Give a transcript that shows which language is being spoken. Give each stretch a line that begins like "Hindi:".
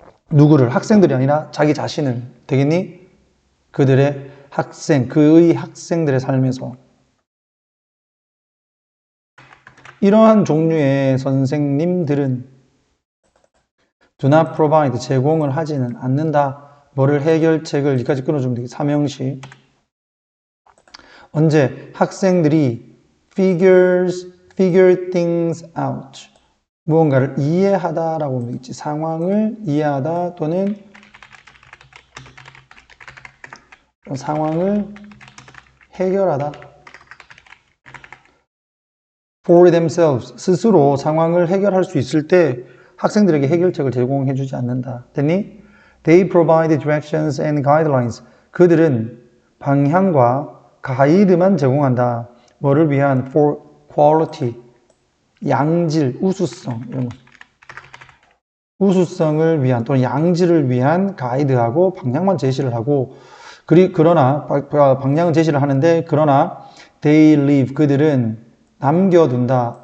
Korean: 누구를? 학생들이 아니라 자기 자신을. 되겠니? 그들의 학생, 그의 학생들의 삶에서. 이러한 종류의 선생님들은
English: do not provide,
Korean: 제공을 하지는 않는다. 뭐를 해결책을 여기까지 끊어주면 되겠다. 삼형식. 언제? 학생들이
English: figure things out.
Korean: 무언가를 이해하다라고 하면 되겠지. 상황을 이해하다 또는 상황을 해결하다.
English: for themselves,
Korean: 스스로 상황을 해결할 수 있을 때 학생들에게 해결책을 제공해 주지 않는다. 됐니?
English: They provide directions and guidelines.
Korean: 그들은 방향과 가이드만 제공한다. 뭐를 위한?
English: for quality,
Korean: 양질, 우수성 이런 거. 우수성을 위한 또는 양질을 위한 가이드하고 방향만 제시를 하고 그러나 방향은 제시를 하는데 그러나
English: they leave,
Korean: 그들은 남겨둔다.